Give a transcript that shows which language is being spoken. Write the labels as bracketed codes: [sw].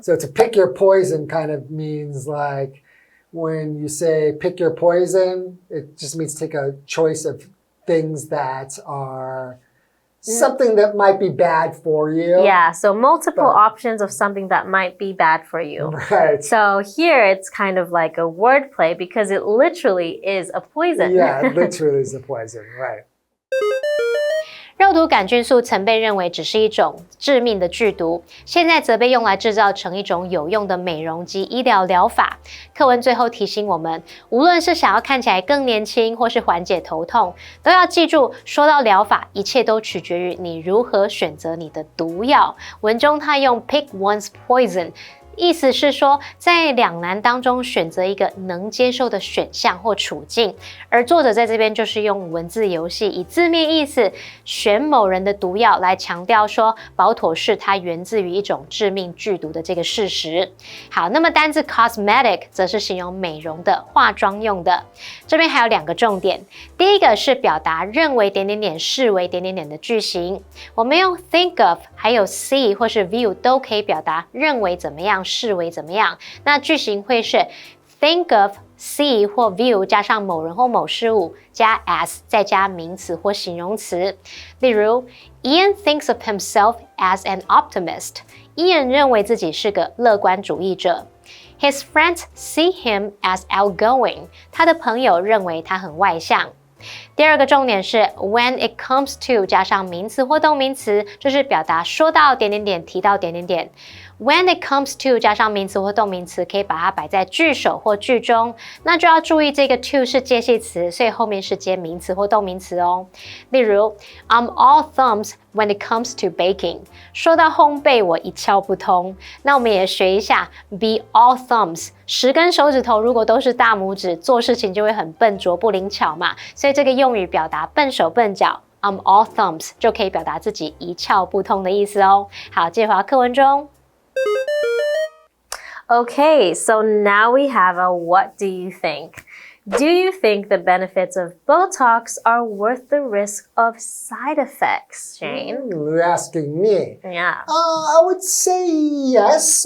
[en] So to pick your poison kind of means like when you say pick your poison, it just means take a choice of things that are something that might be bad for you. Yeah, so multiple options of something that might be bad for you. Right. So here it's kind of like a wordplay because it literally is a poison. Yeah, it literally is a poison, right. [zh] 肉毒杆菌素曾被认为只是一种致命的剧毒，现在则被用来制造成一种有用的美容及医疗疗法。课文最后提醒我们，无论是想要看起来更年轻，或是缓解头痛，都要记住，说到疗法，一切都取决于你如何选择你的毒药。文中他用 [en] pick one's poison。 [zh] 意思是说，在两难当中选择一个能接受的选项或处境，而作者在这边就是用文字游戏，以字面意思选某人的毒药来强调说保妥适它源自于一种致命剧毒的这个事实。好，那么单字 cosmetic 则是形容美容的、化妆用的。这边还有两个重点，第一个是表达认为点点点、视为点点点的句型，我们用 think of 还有 see 或是 view 都可以表达认为怎么样、视为怎么样。那句型会是 think of, see 或 view 加上某人或某事物，加 as 再加名词或形容词。 [en] 例如 Ian thinks of himself as an optimist. [zh] Ian 认为自己是个乐观主义者。 [en] His friends see him as outgoing. [zh] 他的朋友认为他很外向。第二个重点是 [en] when it comes to [zh] 加上名词或动名词，就是表达说到点点点，提到点点点。 [en] When it comes to [zh] 加上名词或动名词，可以把它摆在句首或句中，那就要注意这个 to 是介系词，所以后面是接名词或动名词哦。 [en] 例如 I'm all thumbs when it comes to baking. [zh] 说到烘焙，我一窍不通。那我们也学一下 [en] be all thumbs. [zh] 10根手指头如果都是大拇指，做事情就会很笨拙不灵巧嘛，所以这个用语表达笨手笨脚 [en] I'm all thumbs [zh] 就可以表达自己一窍不通的意思哦。好，接回到课文中。 [en] Okay, so now we have a what do you think? Do you think the benefits of Botox are worth the risk of side effects, Shane? You're asking me. Yeah. I would say yes.